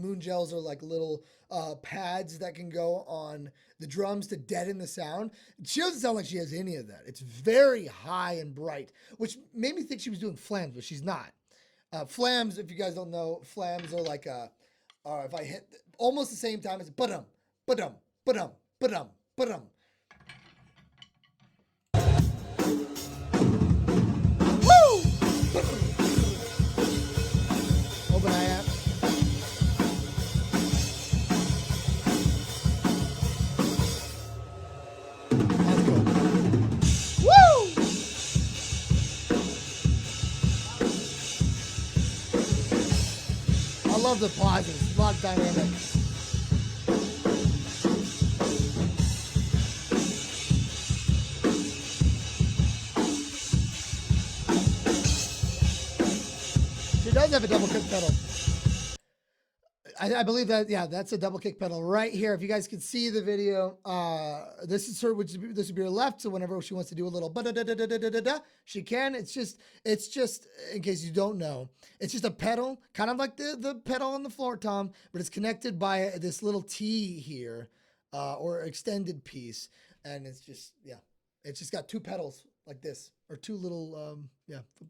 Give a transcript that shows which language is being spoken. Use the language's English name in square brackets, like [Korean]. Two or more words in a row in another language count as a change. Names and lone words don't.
[English] Moon gels are like little pads that can go on the drums to deaden the sound. She doesn't sound like she has any of that. It's very high and bright, which made me think she was doing flams, but she's not. Flams, if you guys don't know, flams are like if I hit almost the same time as ba-dum, ba-dum, ba-dum, ba-dum, ba-dum. Woo! Open hi-hat. That's cool. Woo! I love the pauses. A lot of dynamics. She does have a double kick pedal. I believe that, yeah, that's a double kick pedal right here. If you guys can see the video, this is her, this would be her left. So whenever she wants to do a little ba-da-da-da-da-da-da-da, she can. It's just, in case you don't know, it's just a pedal, kind of like the pedal on the floor tom, but it's connected by this little T here, or extended piece. And it's just, yeah, it's just got two pedals like this, or two little, yeah.